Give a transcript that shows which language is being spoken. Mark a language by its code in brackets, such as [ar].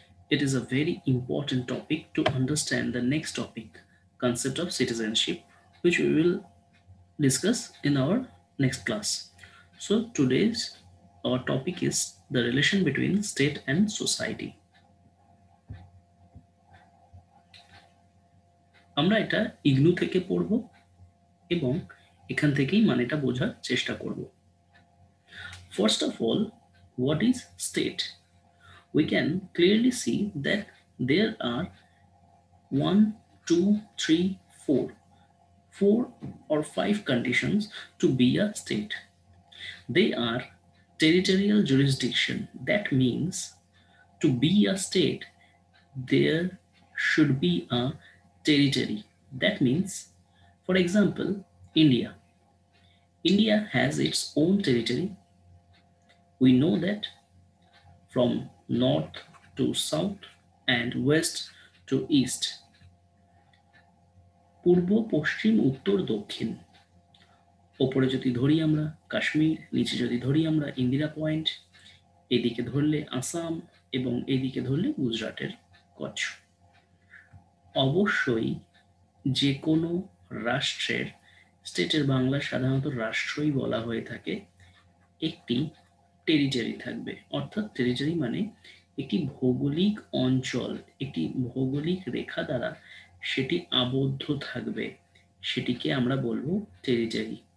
[en] It is a very important topic to understand the next topic, concept of citizenship, which we will discuss in our next class. So today's our topic is the relation between state and society. [bn] আমরা এটা ইগনু থেকে পড়ব এবং এখান থেকেই মানেটা বোঝার চেষ্টা করব। [en] First of all, what is state? We can clearly see that there are one, two, three, four or five conditions to be a state. They are territorial jurisdiction. That means to be a state, there should be a territory. That means, for example, India. India has its own territory. We know that from north to south and west to east. [bn] পূর্ব পশ্চিম উত্তর দক্ষিণ ওপরে যদি ধরি আমরা কাশ্মীর, নিচে যদি ধরি আমরা ইন্দিরা পয়েন্ট, এদিকে ধরলে আসাম এবং এদিকে ধরলে গুজরাটের কচ্ছ। অবশ্যই যে কোনো রাষ্ট্রের স্টেটের বাংলা সাধারণত রাষ্ট্রই বলা হয়ে থাকে একটি টেরিটরি থাকবে, অর্থাৎ টেরিটরি মানে একটি ভৌগোলিক অঞ্চল, একটি ভৌগোলিক রেখা দ্বারা সেটি আবদ্ধ থাকবে, সেটিকে আমরা বলবো টেরিটরি।